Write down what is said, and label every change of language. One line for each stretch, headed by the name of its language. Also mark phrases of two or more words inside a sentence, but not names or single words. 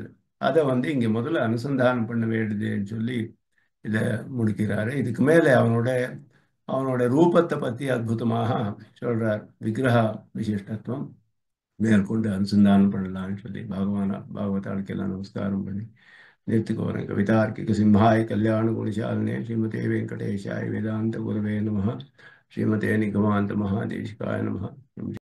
Tamil: அதை இங்க முதல்ல அனுசந்தானம் பண்ண வேண்டியதுன்னு சொல்லி இதை முடிக்கிறாரு. இதுக்கு மேலே அவனோட ரூபத்தை பத்தி அற்புதமாக சொல்றார். விக்கிரக விசிஷ்டத்துவம் மேற்கொண்டு அனுசந்தானம் பண்ணலாம்னு சொல்லி பாகவதாளுக்கெல்லாம் நமஸ்காரம் பண்ணி நிறுத்திக்கோறேன்.
Sanskrit: कवितार्किक सिंहाय कल्याण गुणशालिने श्रीमते वेङ्कटेशाय वेदान्त गुरवे नमः. श्रीमते निगमान्त महादेशिकाय नमः.